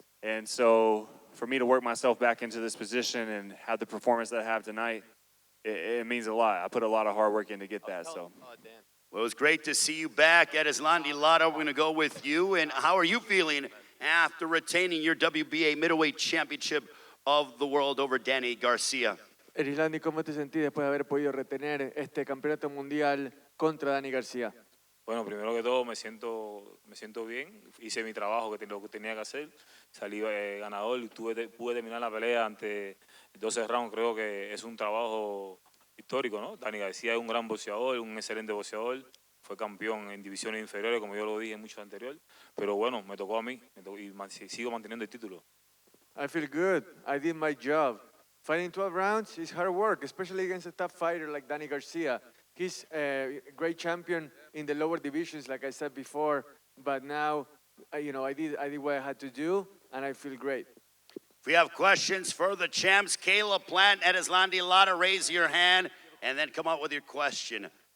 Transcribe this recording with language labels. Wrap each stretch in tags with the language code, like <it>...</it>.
<en>And so for me to work myself back into this position and have the performance that I have tonight, it means a lot. I put a lot of hard work in to get that. So. Well, it was great to see you back. Erislandy Lara, we're going to go with you. And how are you feeling after retaining your WBA middleweight championship of the world over Danny Garcia?</en> <es>Erislandy, ¿cómo te sentís después de haber podido retener este campeonato mundial contra Danny Garcia? Bueno, primero que todo me siento bien, hice mi trabajo, lo que tenía que hacer, salí ganador, pude terminar la pelea ante 12 rounds, creo que es un trabajo histórico, ¿no? Danny García es un gran boxeador, un excelente boxeador, fue campeón en divisiones inferiores, como yo lo dije en muchos anteriores, pero bueno, me tocó a mí y sigo manteniendo el título.</es> <en>I feel good, I did my job. Fighting 12 rounds is hard work, especially against a tough fighter like Danny Garcia. He's a great champion in the lower divisions, like I said before, but now, I did what I had to do, and I feel great. If we have questions for the champs, Caleb Plant, Erislandy Lara, raise your hand, and then come out with your question.</en>